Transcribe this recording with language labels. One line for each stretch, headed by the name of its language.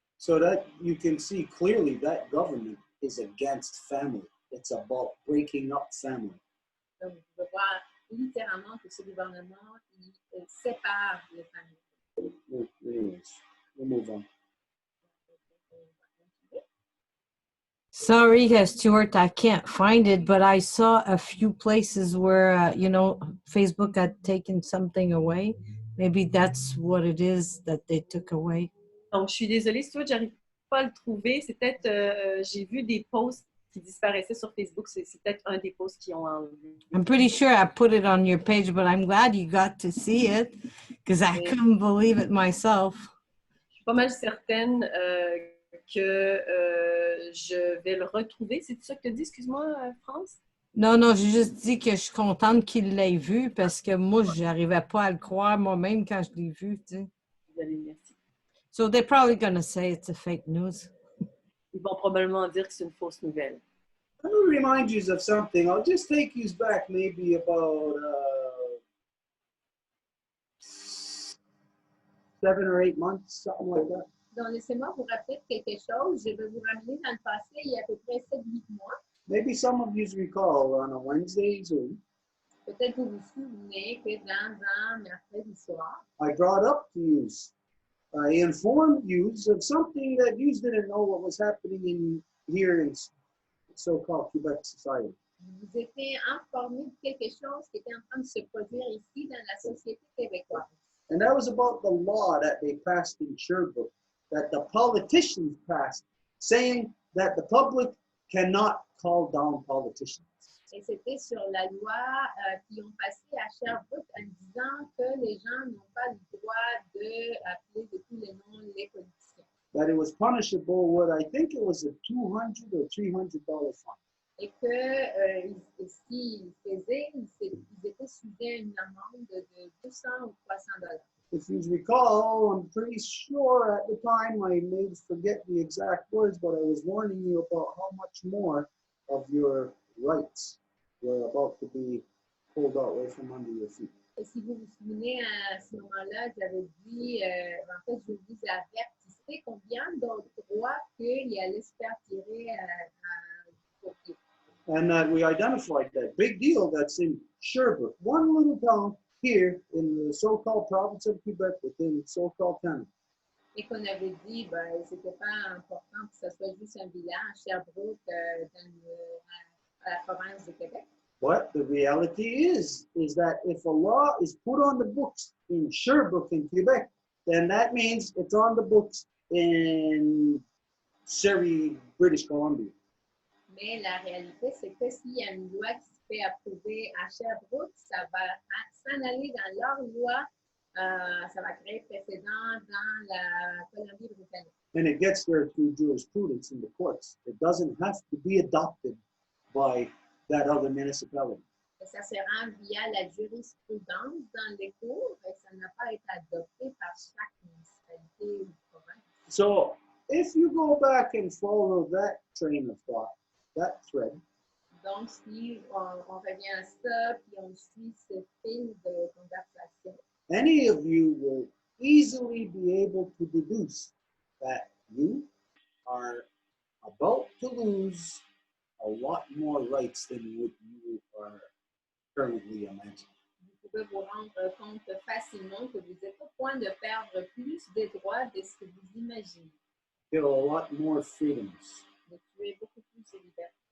English: So that you can see clearly that government is against family. It's about breaking up family.
French: Donc, vous pouvez voir littéralement que ce gouvernement il sépare les familles.
English: Anyways, we'll move on. Sorry, Stuart, I can't find it, but I saw a few places where, Facebook had taken something away. Maybe that's what it is that they took away.
French: Donc, je suis désolée, Stuart, j'arrive pas à le trouver. C'est peut-être, j'ai vu des posts qui disparaissaient sur Facebook. C'est peut-être un des posts qui ont enlevé.
English: I'm pretty sure I put it on your page, but I'm glad you got to see it because I couldn't believe it myself.
French: Je suis pas mal certaine que je vais le retrouver. C'est ça que tu as dit, excuse-moi, France? Non, j'ai juste dit que je suis contente qu'il l'ait vu parce que moi, je n'arrivais pas à le croire moi-même quand je l'ai vu. Tu sais. Désolée, merci.
English: So they're probably going to say it's a fake news.
French: Ils vont probablement dire que c'est une fausse nouvelle.
English: Let me remind you of something. I'll just take you back maybe about 7 or 8 months, something like that.
French: Donc, laissez-moi vous rappeler quelque chose. Je vais vous ramener dans le passé, il y a à peu près 7-8 mois.
English: Maybe some of you recall on a Wednesday Zoom,
French: Peut-être vous vous souvenez que dans un mercredi soir,
English: I brought up to you, I informed you of something that you didn't know what was happening here in so-called Quebec society.
French: vous étiez informé de quelque chose qui était en train de se produire ici dans la société québécoise.
English: And that was about the law that they passed in Sherbrooke, that the politicians passed, saying that the public cannot call down politicians.
French: Et c'était sur la loi qui ont passé à Sherbrooke en disant que les gens n'ont pas le droit d'appeler de tous les noms les politiciens.
English: That it was punishable with, I think it was a $200 or $300 fine.
French: Et que ce qu'ils faisaient, ils étaient sujets à une amende de 200 ou 300 $.
English: If you recall, I'm pretty sure at the time I may forget the exact words, but I was warning you about how much more of your rights were about to be pulled out right from under your feet.
French: Et si vous vous souvenez, à ce moment-là, j'avais dit, en fait, je vous avertissais combien d'autres droits qu'il allait se faire tirer au pied.
English: And we identified that big deal that's in Sherbrooke, one little town here in the so-called province of Quebec within so-called Canada.
French: Et qu'on avait dit, ben, c'était pas important que ce soit juste un village, Sherbrooke, à la province de Québec.
English: But the reality is that if a law is put on the books in Sherbrooke in Quebec, then that means it's on the books in Surrey, British Columbia.
French: Mais la réalité, c'est que s'il y a une loi qui se fait approuver à Sherbrooke, ça va s'en aller dans leur loi, ça va créer précédent dans la Colombie-Britannique.
English: And it gets there through jurisprudence in the courts. It doesn't have to be adopted by that other municipality.
French: Et ça se rend via la jurisprudence dans les cours et ça n'a pas été adopté par chaque municipalité ou province.
English: So if you go back and follow that train of thought, that thread,
French: Donc, si on revient à ça, puis on suit ce fil de conversation,
English: any of you will easily be able to deduce that you are about to lose a lot more rights than what you are currently imagining.
French: vous pouvez vous rendre compte facilement que vous êtes au point de perdre plus de droits de ce que vous imaginez,
English: Get a lot more freedoms,
French: de tuer beaucoup plus de liberté.